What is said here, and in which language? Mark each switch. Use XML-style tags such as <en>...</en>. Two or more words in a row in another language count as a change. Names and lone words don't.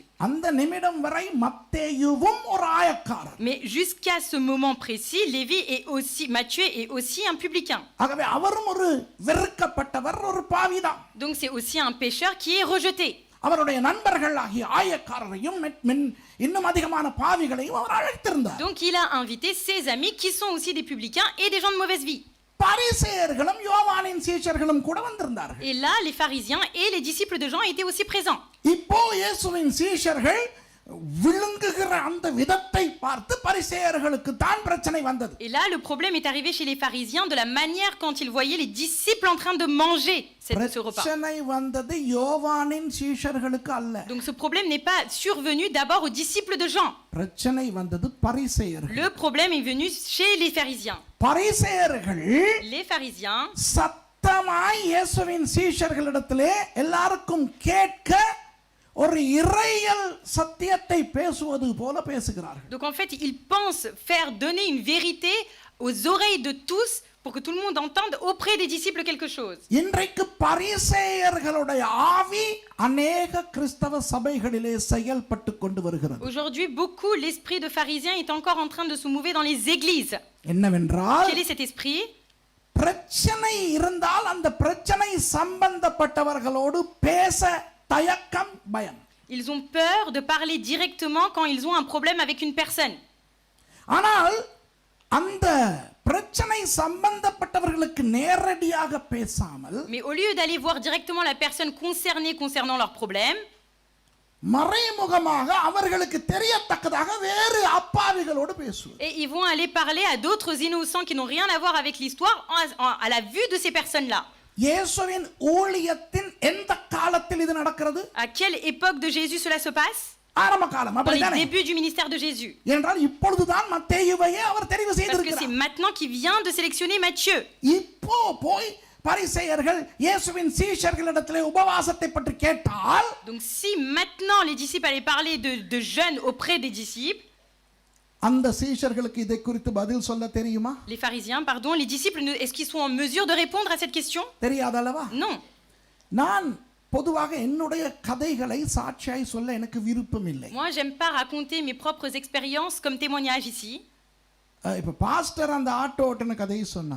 <ta>அந்த நிமிடம் வரை மத்தேயுவும் ஒரு ஆயக்காரர்.</ta> <fr>Mais jusqu'à ce moment précis, Matthieu est aussi un publicain.</fr> <ta>ஆகவே அவரும் ஒரு வெறுக்கப்பட்டவர், ஒரு பாவிதான்.</ta> <fr>Donc c'est aussi un pécheur qui est rejeté.</fr> <ta>அவருடைய நண்பர்கள் ஆகிய ஆயக்காரரையும் இன்னும் அதிகமான பாவிகளையும் அவர் அழைத்திருந்தார்.</ta> <fr>Donc il a invité ses amis qui sont aussi des publicains et des gens de mauvaise vie.</fr> <ta>பரிசேயர்களும் யோவானின் சீஷர்களும் கூட வந்திருந்தார்கள்.</ta> <fr>Et là, les pharisiens et les disciples de Jean étaient aussi présents.</fr> <ta>இப்போ இயேசுவின் சீஷர்கள் விழுங்குகிற அந்த விதத்தை பார்த்து பரிசேயர்களுக்கு தான் பிரச்சனை வந்தது.</ta> <fr>Et là, le problème est arrivé chez les pharisiens de la manière quand ils voyaient les disciples en train de manger ce repas.</fr> <ta>பிரச்சனை வந்தது யோவானின் சீஷர்களுக்கு அல்ல.</ta> <fr>Donc ce problème n'est pas survenu d'abord aux disciples de Jean.</fr> <ta>பிரச்சனை வந்தது பரிசேயர்கள்.</ta> <fr>Le problème est venu chez les pharisiens.</fr> <ta>பரிசேயர்கள்</ta> <fr>Les pharisiens</fr> <ta>சத்தமாய் இயேசுவின் சீஷர்களிடத்திலே எல்லாருக்கும் கேட்க ஒரு இறையியல் சத்தியத்தை பேசுவது போல பேசுகிறார்கள்.</ta> <fr>Donc en fait, ils pensent faire donner une vérité aux oreilles de tous pour que tout le monde entende auprès des disciples quelque chose.</fr> <ta>இன்றைக்கு பரிசேயர்களுடைய ஆவி அநேக கிறிஸ்தவ சபைகளிலே செயல்பட்டு கொண்டு வருகிறது.</ta> <fr>Aujourd'hui, beaucoup l'esprit de pharisien est encore en train de se mouver dans les églises.</fr> <ta>என்னவென்றால்</ta> <fr>Quel est cet esprit?</fr> <ta>பிரச்சனை இருந்தால் அந்த பிரச்சனை சம்பந்தப்பட்டவர்களோடு பேச தயக்கம், பயம்.</ta> <fr>Ils ont peur de parler directement quand ils ont un problème avec une personne.</fr> <ta>ஆனால் அந்த பிரச்சனை சம்பந்தப்பட்டவர்களுக்கு நேரடியாக பேசாமல்</ta> <fr>Mais au lieu d'aller voir directement la personne concernée concernant leur problème,</fr> <ta>மறைமுகமாக அவர்களுக்கு தெரியத்தக்கதாக வேறு அப்பாவிகளோடு பேசுவது.</ta> <fr>et ils vont aller parler à d'autres innocents qui n'ont rien à voir avec l'histoire à la vue de ces personnes-là.</fr> <ta>இயேசுவின் ஊழியத்தின் எந்த காலத்தில் இது நடக்கிறது?</ta> <fr>À quelle époque de Jésus cela se passe?</fr> <ta>ஆரம்ப காலம்,</ta> <fr>Dans les</fr> <ta>அப்படிதானே?</ta> <fr>débuts du ministère de Jésus.</fr> <ta>என்றால் இப்பொழுதுதான் மத்தேயுவையே அவர் தெரிவு</ta> <fr>Parce que c'est</fr> <ta>செய்திருக்கிறார்.</ta> <fr>maintenant qu'il vient de sélectionner Matthieu.</fr> <ta>இப்போ போய் பரிசேயர்கள் இயேசுவின் சீஷர்களிடத்திலே உபவாசத்தை பற்றி கேட்டால்,</ta> <fr>Donc si maintenant les disciples allaient parler de jeûne auprès des disciples,</fr> <ta>அந்த சீஷர்களுக்கு இதை குறித்து பதில் சொல்ல தெரியுமா?</ta> <fr>les pharisiens, pardon, les disciples, est-ce qu'ils sont en mesure de répondre à cette question?</fr> <ta>தெரியாதல்லவா?</ta> <fr>Non.</fr> <ta>நான் பொதுவாக என்னுடைய கதைகளை சாட்சியாய் சொல்ல எனக்கு விருப்பம் இல்லை.</ta> <fr>Moi, j'aime pas raconter mes propres expériences comme témoignage ici.</fr> <ta>இப்ப பாஸ்டர் அந்த ஆட்டோ ஓட்டுன கதையை சொன்னார்.</ta>